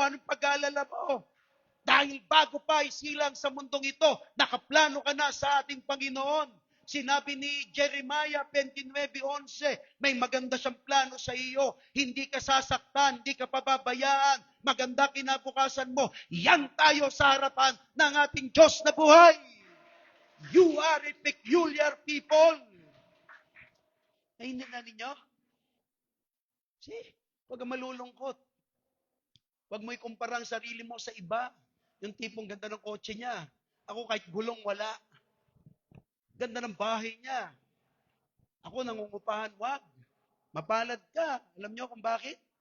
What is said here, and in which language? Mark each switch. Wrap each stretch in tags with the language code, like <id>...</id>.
<tl>Anong pag-aalala mo? Dahil bago pa isilang sa mundong ito, nakaplano ka na sa ating Panginoon. Sinabi ni Jeremiah 29:11, may maganda siyang plano sa iyo. Hindi ka sasaktan, hindi ka pababayaan. Maganda kinabukasan mo. Yan tayo sa harapan ng ating Diyos na buhay.</tl> <en>You are a peculiar people.</en> <tl>Naiintindihan ninyo? See? Huwag kang malulungkot. Huwag mo ikumpara ang sarili mo sa iba. Yung tipong ganda ng kotse niya. Ako kahit gulong wala. Ganda ng bahay niya. Ako nangungupahan, wag. Mapalad ka. Alam niyo kung bakit?</tl>